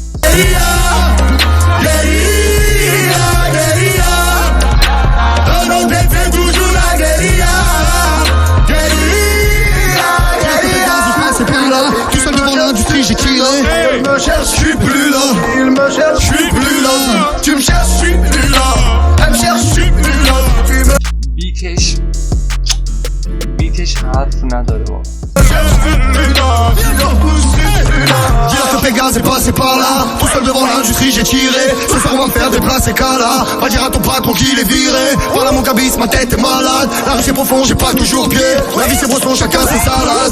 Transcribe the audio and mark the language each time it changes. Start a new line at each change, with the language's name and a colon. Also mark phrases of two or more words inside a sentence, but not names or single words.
French: C'est plus là, tout seul devant l'industrie j'ai tiré. Il me cherche, je suis plus là. Il me cherche, je suis plus là. Tu me cherches, je suis plus là. Elle me cherche, je suis plus là. Tu me
Persian: بیتش حرف نداره با
French: Dis-leur que Pégase est passé par là. Tout seul devant l'industrie j'ai tiré. Ce soir on va me faire déplacer Kala. Va dire à ton patron qu'il est viré. Voilà mon cabis, ma tête est malade. La rue c'est profond, j'ai pas toujours pied. La vie c'est brosson, chacun ses salades.